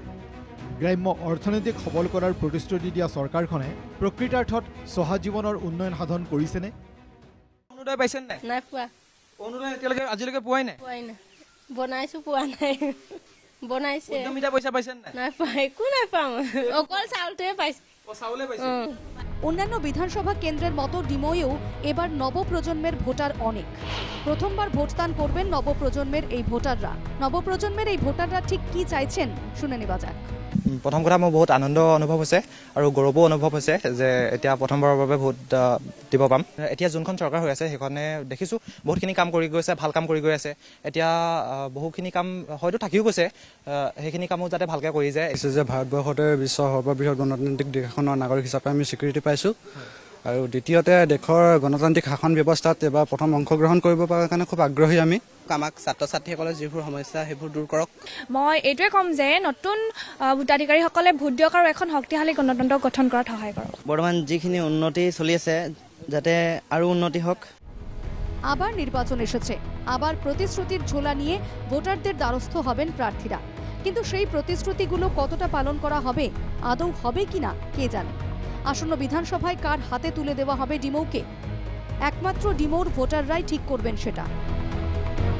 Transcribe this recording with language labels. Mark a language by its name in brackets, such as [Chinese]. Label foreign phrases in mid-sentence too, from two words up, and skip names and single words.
[Assamese] গ্ৰাম্য অৰ্থনীতিক সবল কৰাৰ প্ৰতিশ্ৰুতি দিয়া চৰকাৰখনে প্ৰকৃতাৰ্থত চহা জীৱনৰ উন্নয়ন সাধন কৰিছেনে? অৰুণোদয় পাইছে নাই? নাই পোৱা। অৰুণোদয় এতিয়ালৈকে আজিলৈকে পোৱাই নাই? পোৱাই নাই। বনাইছোঁ, পোৱা নাই। বনাইছে। উদ্যমিতা পইচা পাইছে নাই? নাই পোৱা, একো নাই পাওঁ। অকল চাউলটোৱে পাইছোঁ। চাউলে পাইছে। [Bangla] অন্যান্য বিধানসভা কেন্দ্রের মতো ডিমৌয়েও এবার নবপ্রজন্মের ভোটার অনেক। প্রথমবার ভোটদান করবেন নবপ্রজন্মের এই ভোটাররা ঠিক কি চাইছেন শুনে নেওয়া যাক। [Assamese] প্ৰথম কথা মোৰ বহুত আনন্দ অনুভৱ হৈছে আৰু গৌৰৱো অনুভৱ হৈছে যে এতিয়া প্ৰথমবাৰৰ বাবে ভোট দিব পাম। এতিয়া যোনখন চৰকাৰ হৈ আছে সেইখনে দেখিছোঁ বহুতখিনি কাম কৰি গৈছে, ভাল কাম কৰি গৈ আছে। এতিয়া বহুখিনি কাম হয়তো থাকিও গৈছে, সেইখিনি কামো যাতে ভালকৈ কৰি যায়। যে ভাৰতবৰ্ষতে বিশ্বৰ সৰ্ববৃহৎ গণতান্ত্ৰিক দেশ এখনৰ নাগৰিক হিচাপে আমি স্বীকৃতি পাইছোঁ, আৰু দ্বিতীয়তে দেশৰ গণতান্ত্ৰিক শাসন ব্যৱস্থাত এবাৰ প্ৰথম অংশগ্ৰহণ কৰিব পৰাৰ কাৰণে খুব আগ্ৰহী আমি। আমাক ছাত্ৰ ছাত্ৰীসকলৰ যিবোৰ সমস্যা সেইবোৰ দূৰ কৰক। মই এইটোৱে ক'ম যে নতুন ভোটাধিকাৰীসকলে ভোট দিয়ক আৰু এখন শক্তিশালী গণতন্ত্ৰ গঠন কৰাত সহায় কৰক। বৰ্তমান যিখিনি উন্নতি চলি আছে যাতে আৰু উন্নতি হোক। [Bangla] আবার নির্বাচন এসেছে, আবার প্রতিশ্রুতির ঝোলা নিয়ে ভোটারদের দ্বারস্থ হবেন প্রার্থীরা। কিন্তু সেই প্রতিশ্রুতিগুলো কতটা পালন করা হবে, আদৌ হবে কিনা কে জানে। আসন্ন বিধানসভায় কার হাতে তুলে দেওয়া হবে ডিমৌকে, একমাত্র ডিমৌর ভোটাররাই ঠিক করবেন সেটা।